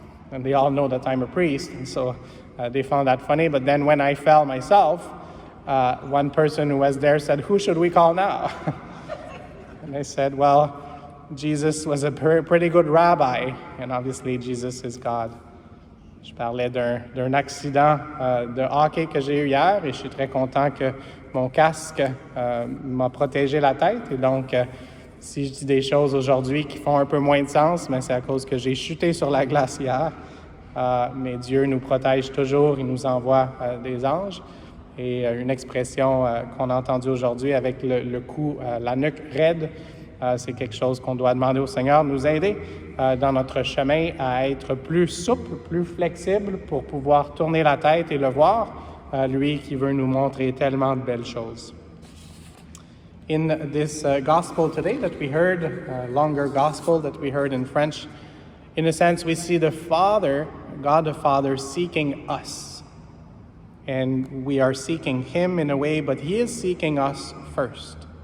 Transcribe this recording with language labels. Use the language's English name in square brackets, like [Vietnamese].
[English] And they all know that I'm a priest, and so they found that funny. But then when I fell myself, one person who was there said, who should we call now? And I said, well, Jesus was a pretty good rabbi, and obviously Jesus is God. [French] Je parlais d'un accident de hockey que j'ai eu hier, et je suis très content que mon casque m'a protégé la tête. Et donc, si je dis des choses aujourd'hui qui font un peu moins de sens, mais c'est à cause que j'ai chuté sur la glace hier. Mais Dieu nous protège toujours, il nous envoie des anges. Et une expression qu'on a entendue aujourd'hui avec le cou, la nuque raide, c'est quelque chose qu'on doit demander au Seigneur de nous aider dans notre chemin à être plus souple, plus flexible pour pouvoir tourner la tête et le voir, lui qui veut nous montrer tellement de belles choses. [English] In this gospel today that we heard, longer gospel that we heard in French, in a sense we see the Father, God the Father, seeking us. And we are seeking Him in a way, but He is seeking us first.